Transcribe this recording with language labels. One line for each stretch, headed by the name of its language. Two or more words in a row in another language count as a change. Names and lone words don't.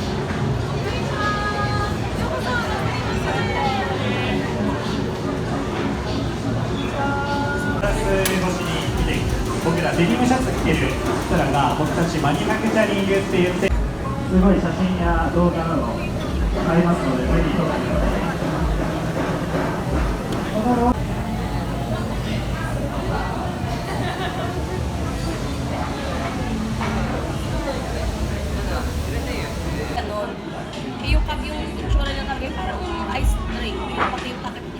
Japanese: 僕らデニムシャツ着てる人らが僕たちマニファクチャリングって言ってすごい写真や動画などありますのでぜひ撮ってください。
Filipino: Yung kami yung itsura niya talaga parang
English: ice drink,
Filipino: pati yung takip niya.